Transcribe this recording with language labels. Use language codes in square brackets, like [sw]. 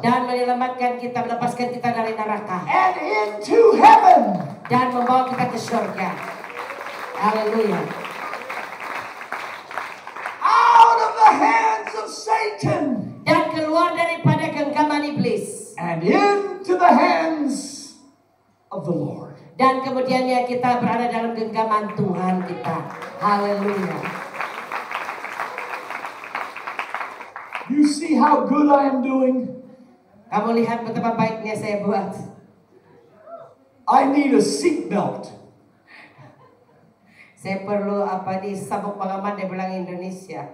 [ms] Dan menyelamatkan kita, melepaskan kita dari neraka. [en] and into heaven. [ms] Dan membawa kita ke surga. Haleluya. [en] Out of the hands of Satan [ms] Dan keluar daripada genggaman iblis. [en] and into the hands of the Lord. [ms] Dan kemudiannya kita berada dalam genggaman Tuhan kita. Haleluya. [en] You see how good I am doing? [ms] Kamu lihat betapa baiknya saya buat. [en] I need a seat belt. [ms] Saya perlu sabuk pengaman dia bilang Indonesia.